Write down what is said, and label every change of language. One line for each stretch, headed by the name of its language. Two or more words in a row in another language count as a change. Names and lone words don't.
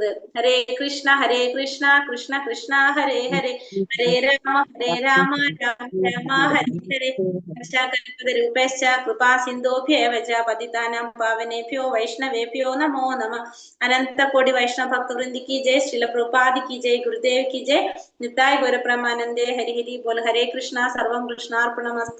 Sanskrit: ഹരേ കൃഷ്ണ കൃഷ്ണ കൃഷ്ണ ഹരേ ഹരേ, ഹരേ രാമ രാമ രാമ ഹരേ ഹരേ. രൂപേശ്ച കൃപാ സിന്ധോഭ്യേവ ച പതിതാനാം പാവനേഭ്യോ വൈഷ്ണവേഭ്യോ നമോ നമഃ. അനന്ത കോടി വൈഷ്ണവ ഭക്തവൃന്ദി
Hindi: की जय, श्रील प्रभुपाद की जय, गुरुदेव की जय, निताय गौर ब्रह्मानंदे हरि हरि बोल.
Sanskrit: हरे कृष्णा, सर्वं कृष्णार्पणमस्तु.